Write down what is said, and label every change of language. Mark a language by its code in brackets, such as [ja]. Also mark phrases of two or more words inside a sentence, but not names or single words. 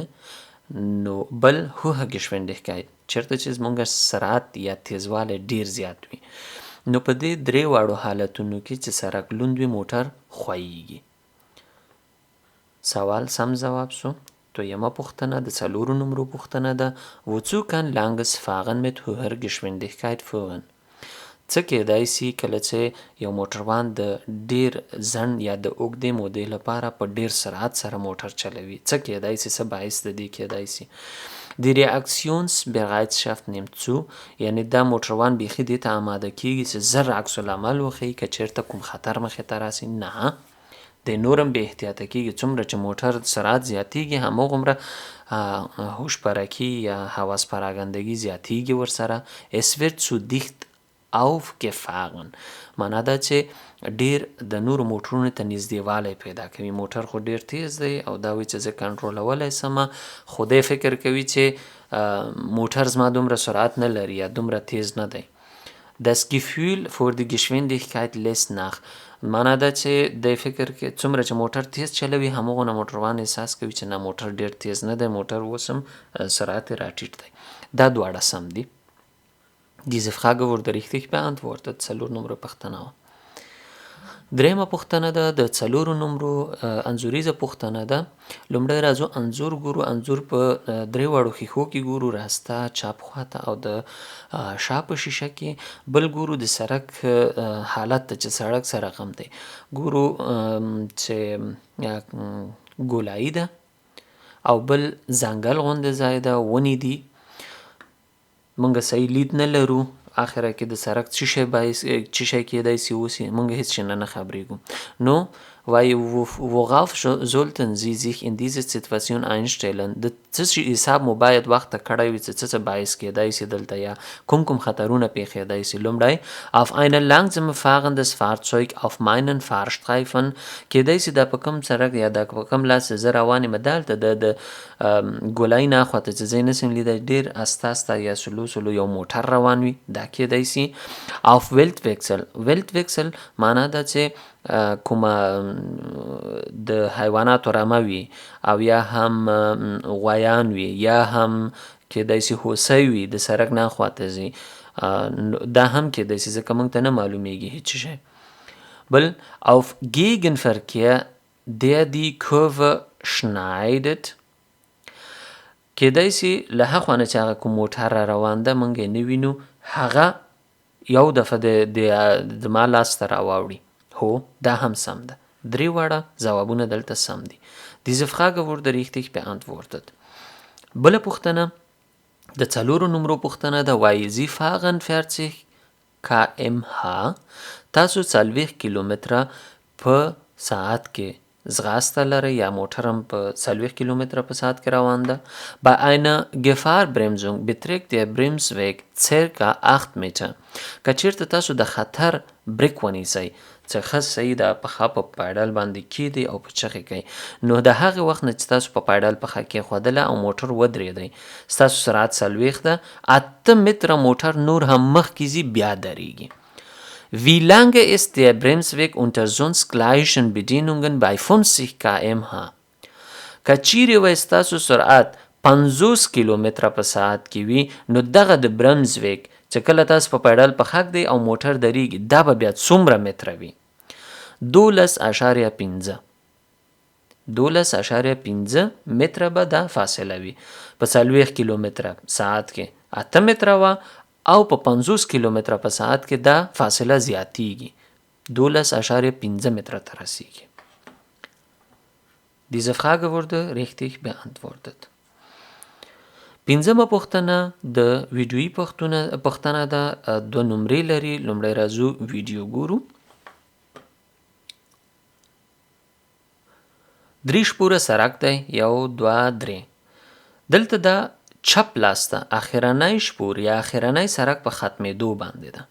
[ps] نو بل [de] hohe Geschwindigkeit، [ps] چېرته چې زموږ سرعت یا تیزوالی ډیر زیات وي. نو په دې درې واړو حالتونو کې چې سړک لوند وي موټر ښویېږي. سوال سم ځواب سو. دویمه پوښتنه د 4 نمرو پوښتنه ده. [de] wozu kann langes Fahren mit hoher Geschwindigkeit führen؟ [ps] څه کېدای سي کله چې یو موټروان د ډیر ځنډ یا د اوږدې مودې لپاره په ډیر سرعت سره موټر چلوي؟ څه کېدای سي، څه باعث د دې کېدای سي؟ [de] Die Reaktionsbereitschaft nimmt zu، [ps] یعنی دا موټروان بیخي دې ته آماده کېږي چې زر عکس العمل وښیي که چېرته کوم خطر مخې ته راسي. نه، د نورم بې احتیاطه کېږي. څومره چې موټر سرعت زیاتېږي هماغومره هوشپرکي یا حواسپراګندګي زیاتېږي ورسره. [de] Es wird zu dicht aufgefahren، [ps] معنا دا چې ډیر د نورو موټرونو ته نږدېوالی پیدا کوي. موټر خو ډیر تیز دی او دا وایي چې زه کنټرولولی سمه، خو دی فکر کوي چې موټر زما دومره سرعت نه لري یا دومره تیز نه دی. [de] Das Gefühl für die Geschwindigkeit lässt nach، [ps] معنا دا چې دی فکر کوي څومره چې موټر تیز چلوي هماغونه موټروان احساس کوي چې نه موټر ډیر تیز نه دی، موټر اوس هم سرعت یې راټیټ دی. دا دواړه سم دي. [de] Diese Frage wurde richtig beantwortet. [ps] 4 نمرو پوښتنه وه. درېیمه پوښتنه ده د 4 نمرو انځوریزه پوښتنه ده. لومړی راځو انځور ګورو. انځور په 3 واړو ښیښو کې ګورو، راسته، چپ خواته او د شا په شیشه کې. بل ګورو د سړک حالت ته چې سړک څه رقم دی. ګورو چې ګولایي ده او بل ځنګل غوندې ځای ده، ونې دي. مونږ صحیح لید نه لرو اخره کې د سړک څه شی کېدای سي اوسي، مونږ هیڅ شي نه خبرېږو. نو وایي [de] worauf sollten Sie sich in dieser Situation einstellen؟ [ps] د څه شي حساب مو باید وخت ته کړی وي چې څه باعث کېدای سي دلته یا کوم خطرونه پیښېدای سي. [de] لومړی auf ein langsam fahrendes Fahrzeug auf meinen Fahrstreifen، [ps] کېدای سي دا په کوم سړک یا دا په کوم لاس زه روان یم دلته د ګولایي نه اخواته چې زه یې نسم لیدی ډېر استه یا سلو یو موټر روان وي، دا کېدای سي. [de] auf Wildwechsel [ps] معنا ده چې کومه د حیواناتو رمه وي او یا هم غویان وي یا هم کېدای سي هوسۍ وي د سړک نه اخواته ځي، دا هم کېدای سي ځکه موږ ته نه معلومیږي هیڅ شی. [de] بل auf Gegenverkehr der die Kurve schneidet، [ps] کېدای سي له هخوا نه چې هغه کوم موټر را روان ده موږ یې نه وینو، هغه یو دفعه د ما لاس ته راواوړي. هو دا هم سم ده. 3 واړه ځوابونه دلته سم دي. [de] Diese Frage wurde richtig beantwortet. [ps] بله پوښتنه د 4 نمرو پوښتنه ده. وایي [de] Sie fahren 40 km/h، [ps] تاسو 40 کیلومتره په ساعت کې ځغاسته لرئ یا موټر هم په 40 کیلومتره په ساعت کې روان ده. [de] Bei einer Gefahrbremsung beträgt der Bremsweg circa 8 Meter، [ps] که چېرته تاسو د خطر بریک ونیسئ چې ښه صحیح ده پښه په پایډل باندې کیږدئ او په چغې کوئ، نو د هغې وخت نه چې تاسو په پایډل پښه کېښودله او موټر ودرېدئ ستاسو سرعت 40 ده، 8 متره موټر نور هم مخکې ځي بیا درېږي. [de] Wie lange ist der Bremsweg unter sonst gleichen Bedingungen bei 50 km/h؟ [ps] که چیرې وای ستاسو سرعت 50 کیلومتره په ساعت کې وي نو دغه د برمزویک چې کله تاسو په پایډل پښه ږدئ او موټر درېږي دا به بیا څومره متره وي؟ 12.5 متره به دا فاصله وي. په 40 کیلومتره ساعت کې 8 متره وه او په 50 کیلومتره په ساعت کې دا فاصله زیاتیږي. 12,5 Meter ته رسیږي. [de] Diese Frage wurde richtig beantwortet. [ps] پنځمه پوښتنه د ویډیویي پوښتنه ده. 2 نمرې لري. لومړی راځو ویډیو ګورو. 3 شپوره سرک دی. 1 2 3. دلته دا چپ لاس ته اخرنی شپور یا اخرنی سرک په ختمېدو باندې ده.